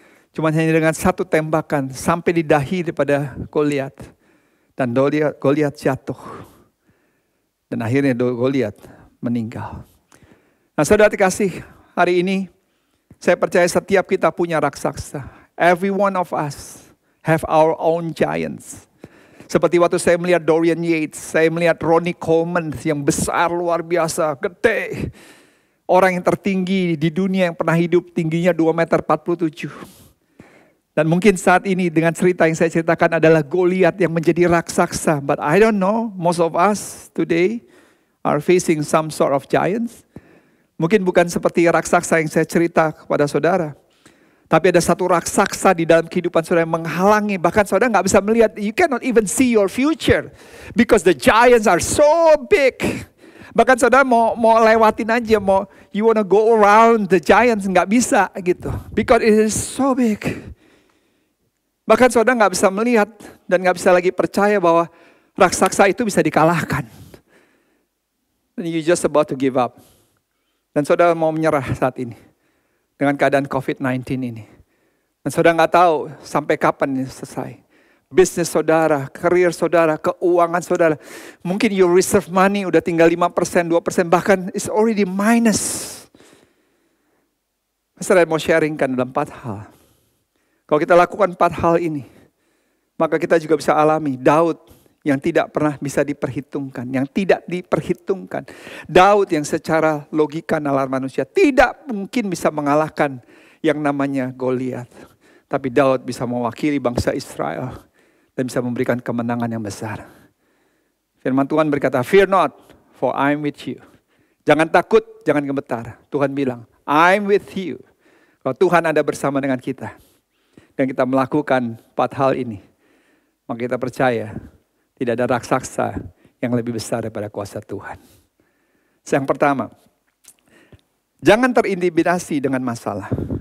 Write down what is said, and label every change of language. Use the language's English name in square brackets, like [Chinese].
[Indonesian] Cuma hanya dengan 1 tembakan sampai di dahi daripada Goliat. Dan Goliat jatuh. Dan akhirnya Goliat meninggal. Nah saudara dikasih, hari ini saya percaya setiap kita punya raksasa. [English] Every one of us have our own giants. [Indonesian] Seperti waktu saya melihat Dorian Yates, saya melihat Ronnie Coleman yang besar luar biasa, gede. Orang yang tertinggi di dunia yang pernah hidup, tingginya 2,47 meter. Dan mungkin saat ini dengan cerita yang saya ceritakan adalah Goliat yang menjadi raksasa. [English] But I don't know, most of us today are facing some sort of giants. [Indonesian] Mungkin bukan seperti raksasa yang saya cerita kepada saudara. Tapi ada satu raksasa di dalam kehidupan saudara yang menghalangi. Bahkan saudara gak bisa melihat. [English] You cannot even see your future. Because the giants are so big. [Indonesian] Bahkan saudara mau lewatin aja. [English] You wanna go around the giants. [Indonesian] Gak bisa gitu. [English] Because it is so big. [Indonesian] Bahkan saudara gak bisa melihat. Dan gak bisa lagi percaya bahwa raksasa itu bisa dikalahkan. [English] And you just about to give up. [Indonesian] Dan saudara mau menyerah saat ini. Dengan keadaan COVID-19 ini. Dan saudara gak tahu sampai kapan ini selesai. bisnis saudara, karir saudara, keuangan saudara. Mungkin [English] your reserve money [Indonesian] udah tinggal 5%, 2%, bahkan [English] it's already minus. [Indonesian] Saya mau sharingkan dalam 4 hal. Kalau kita lakukan 4 hal ini, maka kita juga bisa alami Daud yang tidak pernah bisa diperhitungkan, yang tidak diperhitungkan. Daud yang secara logika nalar manusia tidak mungkin bisa mengalahkan yang namanya Goliat. Tapi Daud bisa mewakili bangsa Israel dan bisa memberikan kemenangan yang besar. Firman Tuhan berkata, [English] "Fear not, for I am with you." [Indonesian] Jangan takut, jangan gemetar. Tuhan bilang, [English] "I'm with you." [Indonesian] Kalau Tuhan ada bersama dengan kita dan kita melakukan 4 hal ini, maka kita percaya tidak ada raksasa yang lebih besar daripada kuasa Tuhan. Yang pertama, jangan terintimidasi dengan masalah.